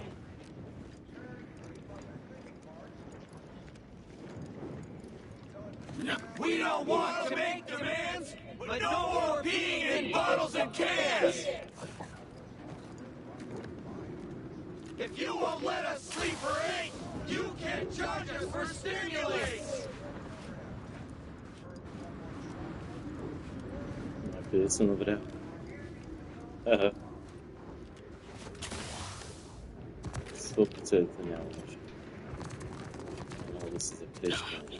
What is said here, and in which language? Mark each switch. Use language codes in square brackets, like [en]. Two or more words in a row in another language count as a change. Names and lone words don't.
[en] We don't want to make demands, but no more peeing in bottles and cans! If you won't let us sleep or eat, you can charge us for stimulants! [bg] Написано вря. Ага. 100% няма нещо. Няма да се запречка.